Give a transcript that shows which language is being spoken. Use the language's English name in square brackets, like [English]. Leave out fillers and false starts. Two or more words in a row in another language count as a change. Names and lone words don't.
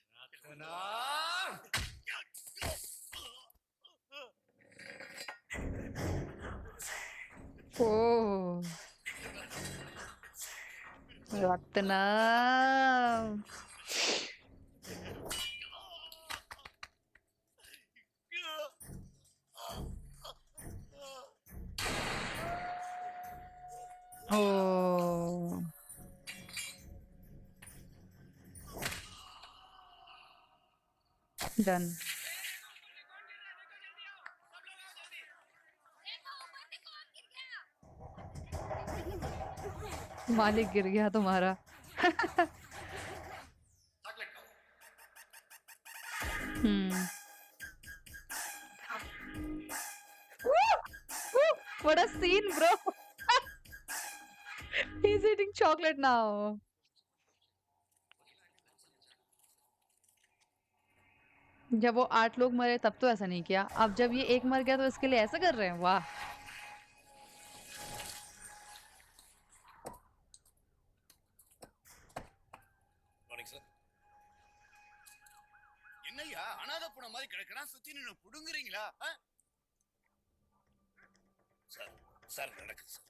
[English] Oh. Ratnam. Oh. Done. [Hindi] मालिक गिर गया तुम्हारा. [English] சாக்லேட் Hmm. Woo! Woo! What a scene, bro. He's eating chocolate now. [Hindi] जब वो 8 लोग मरे तब तो ऐसा नहीं किया. अब जब ये एक मर गया तो इसके लिए ऐसा कर रहे हैं. वाह. [English] morning sir. [Tamil] என்னய்யா அனாதை போன மாதிரி கிடக்குறான், சுத்தி நின்னு புடுங்குறீங்களா? சார், சார் நடக்குது சார்.